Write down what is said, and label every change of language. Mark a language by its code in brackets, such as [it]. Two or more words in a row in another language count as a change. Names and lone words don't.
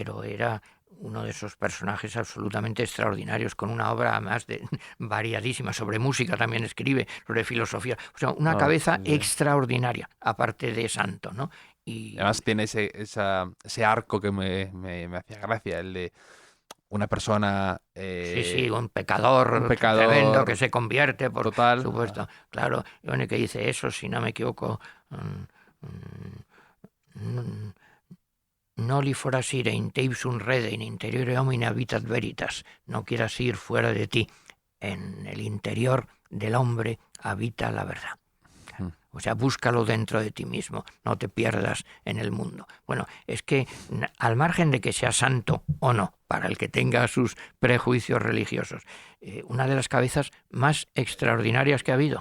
[es] Pero era uno de esos personajes absolutamente extraordinarios, con una obra además variadísima, sobre música también escribe, sobre filosofía, o sea, una cabeza extraordinaria, aparte de santo, ¿no? Y además tiene ese arco que me hacía gracia, el de una persona... sí, un pecador tremendo que se convierte, por total. supuesto. Claro, y bueno, que dice eso, si no me equivoco, [la] noli foras ire in teipsum rede in interiore homine habitat veritas. [es] No quieras ir fuera de ti. En el interior del hombre habita la verdad. O sea, búscalo dentro de ti mismo, no te pierdas en el mundo. Bueno, es que al margen de que sea santo o no, para el que tenga sus prejuicios religiosos, una de las cabezas más extraordinarias que ha habido.